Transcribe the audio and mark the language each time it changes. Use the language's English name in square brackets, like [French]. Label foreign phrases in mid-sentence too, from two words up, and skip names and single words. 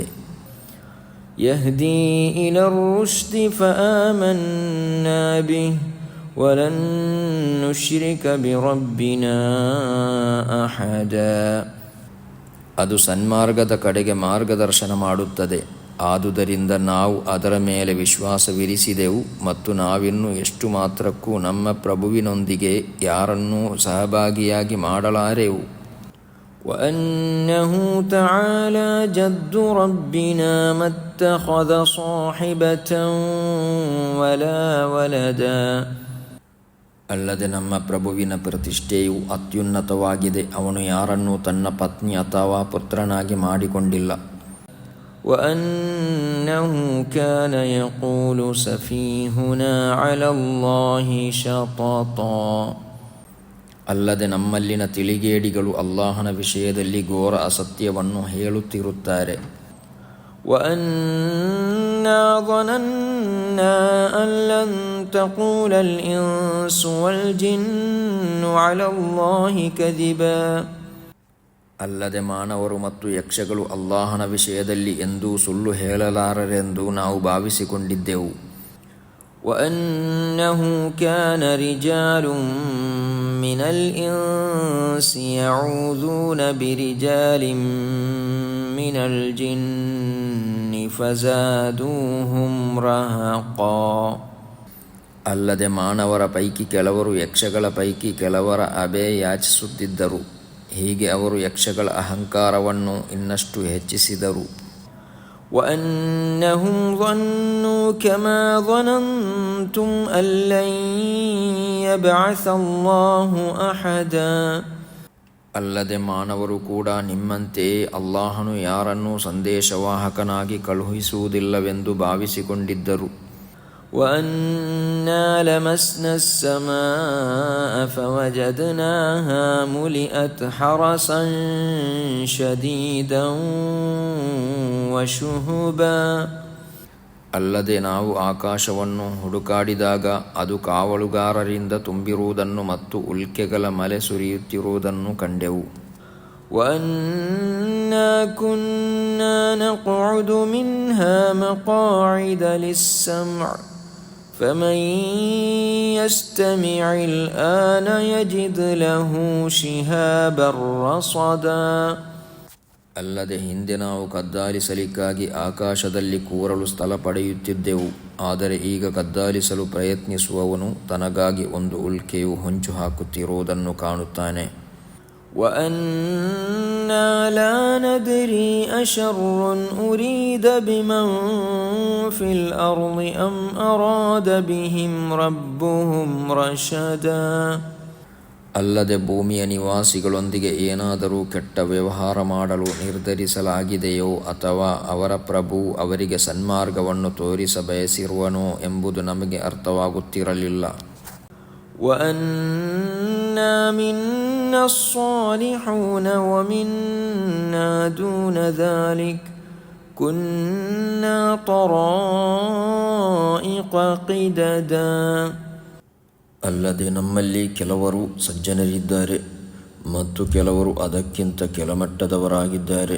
[Arabic] يهدي إلى الرشد فآمنا به ولن نشرك بربنا أحدا. [Kannada] ಅದು ಸನ್ಮಾರ್ಗದ ಕಡೆಗೆ ಮಾರ್ಗದರ್ಶನ ಮಾಡುತ್ತದೆ. ಆದುದರಿಂದ ನಾವು ಅದರ ಮೇಲೆ ವಿಶ್ವಾಸವಿರಿಸಿದೆವು ಮತ್ತು ನಾವಿನ್ನು ಎಷ್ಟು ಮಾತ್ರಕ್ಕೂ ನಮ್ಮ ಪ್ರಭುವಿನೊಂದಿಗೆ ಯಾರನ್ನೂ ಸಹಭಾಗಿಯಾಗಿ ಮಾಡಲಾರೆವು. [Arabic] وأنه تعالى جد ربنا ما اتخذ صاحبة ولا ولدا. [Kannada] ಅಲ್ಲದೆ ನಮ್ಮ ಪ್ರಭುವಿನ ಪ್ರತಿಷ್ಠೆಯು ಅತ್ಯುನ್ನತವಾಗಿದೆ. ಅವನು ಯಾರನ್ನೂ ತನ್ನ ಪತ್ನಿ ಅಥವಾ ಪುತ್ರನಾಗಿ ಮಾಡಿಕೊಂಡಿಲ್ಲ. [Arabic] وأنه كان يقول سفيهنا على الله شططا. [Kannada] ಅಲ್ಲದೆ ನಮ್ಮಲ್ಲಿನ ತಿಳಿಗೇಡಿಗಳು ಅಲ್ಲಾಹನ ವಿಷಯದಲ್ಲಿ ಘೋರ ಅಸತ್ಯವನ್ನು ಹೇಳುತ್ತಿರುತ್ತಾರೆ. [Arabic] وأنا ظننا أن لن تقول الإنس والجن على الله كذبا. [Kannada] ಅಲ್ಲದೆ ಮಾನವರು ಮತ್ತು ಯಕ್ಷಗಳು ಅಲ್ಲಾಹನ ವಿಷಯದಲ್ಲಿ ಎಂದೂ ಸುಳ್ಳು ಹೇಳಲಾರರೆಂದು ನಾವು ಭಾವಿಸಿಕೊಂಡಿದ್ದೆವು. [Arabic] وأنه كان رجال من الإنس يعوذون برجال من الجن فزادوهم رهقا. [Kannada] ಅಲ್ಲದೆ ಮಾನವರ ಪೈಕಿ ಕೆಲವರು ಯಕ್ಷಗಳ ಪೈಕಿ ಕೆಲವರ ಅಭಯ ಯಾಚಿಸುತ್ತಿದ್ದರು. ಹೀಗೆ ಅವರು ಯಕ್ಷಗಳ ಅಹಂಕಾರವನ್ನು ಇನ್ನಷ್ಟು ಹೆಚ್ಚಿಸಿದರು. [Arabic] وأنهم ظنوا كما ظننتم أن لن يبعث الله أحدا. [Kannada] ಅಲ್ಲದೆ ಮಾನವರು ಕೂಡ ನಿಮ್ಮಂತೆಯೇ ಅಲ್ಲಾಹನು ಯಾರನ್ನೂ ಸಂದೇಶವಾಹಕನಾಗಿ ಕಳುಹಿಸುವುದಿಲ್ಲವೆಂದು ಭಾವಿಸಿಕೊಂಡಿದ್ದರು. [Arabic] وأنا لمسنا السماء فوجدناها ملئت حرسا شديدا وشهبا. [Kannada] ಅಲ್ಲದೆ ನಾವು ಆಕಾಶವನ್ನು ಹುಡುಕಾಡಿದಾಗ ಅದು ಕಾವಲುಗಾರರಿಂದ ತುಂಬಿರುವುದನ್ನು ಮತ್ತು ಉಲ್ಕೆಗಳ ಮಲೆ ಸುರಿಯುತ್ತಿರುವುದನ್ನು ಕಂಡೆವು. [Arabic] وأنا كنا نقعد منها مقاعد للسمع فمن يستمع الآن يجد له شهابا رصدا. [Kannada] ಅಲ್ಲದೆ ಹಿಂದೆ ನಾವು ಕದ್ದಾಲಿಸಲಿಕ್ಕಾಗಿ ಆಕಾಶದಲ್ಲಿ ಕೂರಲು ಸ್ಥಳ ಪಡೆಯುತ್ತಿದ್ದೆವು. ಆದರೆ ಈಗ ಕದ್ದಾಲಿಸಲು ಪ್ರಯತ್ನಿಸುವವನು ತನಗಾಗಿ ಒಂದು ಉಲ್ಕೆಯು ಹೊಂಚು ಹಾಕುತ್ತಿರುವುದನ್ನು ಕಾಣುತ್ತಾನೆ. [Arabic] وأنا لا ندري أشر أريد بمن في الأرض أم أراد بهم ربهم رشدا. [Kannada] ಅಲ್ಲದೆ ಭೂಮಿಯ ನಿವಾಸಿಗಳೊಂದಿಗೆ ಏನಾದರೂ ಕೆಟ್ಟ ವ್ಯವಹಾರ ಮಾಡಲು ನಿರ್ಧರಿಸಲಾಗಿದೆಯೋ ಅಥವಾ ಅವರ ಪ್ರಭು ಅವರಿಗೆ ಸನ್ಮಾರ್ಗವನ್ನು ತೋರಿಸ ಬಯಸಿರುವನೋ ಎಂಬುದು ನಮಗೆ ಅರ್ಥವಾಗುತ್ತಿರಲಿಲ್ಲ. [Arabic] وأنا منا الصالحون ومنا دون ذلك كنا طرائق قددا. [Kannada] ಅಲ್ಲದೆ ನಮ್ಮಲ್ಲಿ ಕೆಲವರು ಸಜ್ಜನರಿದ್ದಾರೆ ಮತ್ತು ಕೆಲವರು ಅದಕ್ಕಿಂತ ಕೆಳಮಟ್ಟದವರಾಗಿದ್ದಾರೆ.